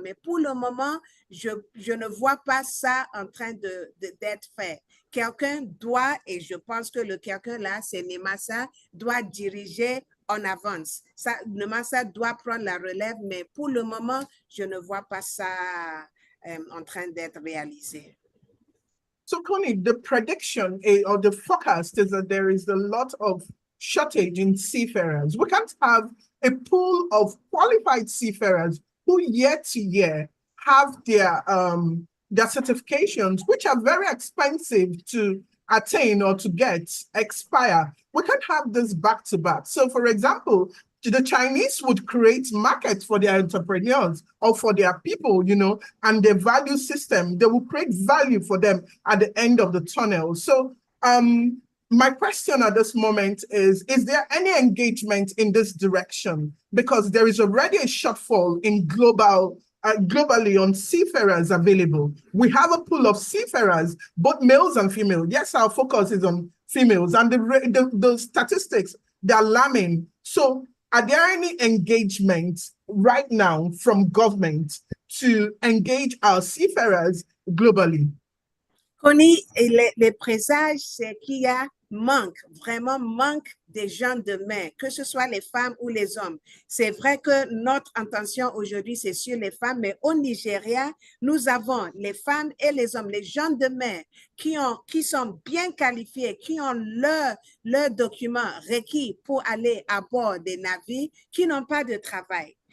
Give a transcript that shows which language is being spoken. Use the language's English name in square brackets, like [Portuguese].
[French] Mais pour le moment, je ne vois pas ça en train d'être fait. Quelqu'un doit, et je pense que le quelqu'un là, c'est NIMASA, doit diriger en avance. NIMASA doit prendre la relève, mais pour le moment, je ne vois pas ça en train d'être réalisé. [English] So, Connie, the prediction or the forecast is that there is a lot of shortage in seafarers. We can't have a pool of qualified seafarers who year to year have their certifications, which are very expensive to attain or to get, expire. We can't have this back to back. So, for example, the Chinese would create markets for their entrepreneurs or for their people, you know, and their value system. They will create value for them at the end of the tunnel. So, my question at this moment is there any engagement in this direction? Because there is already a shortfall in globally on seafarers available. We have a pool of seafarers, both males and females. Yes, our focus is on females, and the statistics, they're alarming. So are there any engagements right now from government to engage our seafarers globally? [French] KONI, les présages, c'est qu'il y a vraiment manque des gens de main, que ce soit les femmes ou les hommes. C'est vrai que notre intention aujourd'hui, c'est sur les femmes, mais au Nigeria, nous avons les femmes et les hommes, les gens de main qui sont bien qualifiés, qui ont leurs documents requis pour aller à bord des navires, qui n'ont pas de travail.